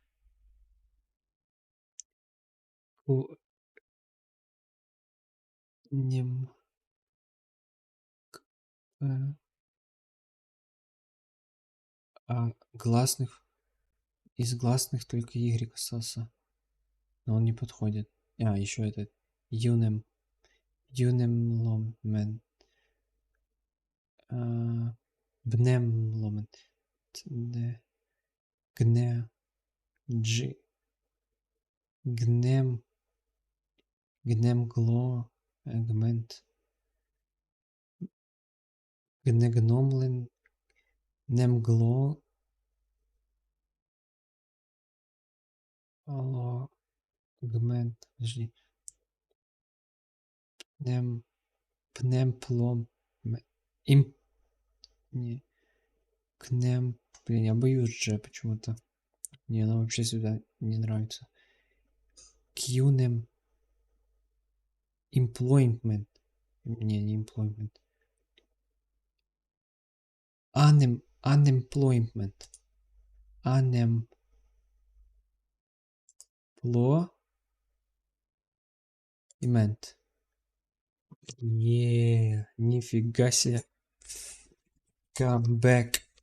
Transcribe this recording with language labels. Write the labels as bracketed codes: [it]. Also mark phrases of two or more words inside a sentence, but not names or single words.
[ru] У- Нем... э, гласных. Из гласных только Y остался. Но он не подходит. А, еще этот. Юнем. Юнемломен. Бнемломен. Гне. Джи. Гнем. Гнемгло. Гмент. Гнегномлен. Немгло. Алло. Гмент. Подожди. Нем. Пнемплом. Им... Не. Кнем. Блин, я боюсь же почему-то. Мне она вообще сюда не нравится. [en] Кьюнем. Employment. Не employment. Unemployment. Unemployment. [ru] Нифига себе. [en] Comeback.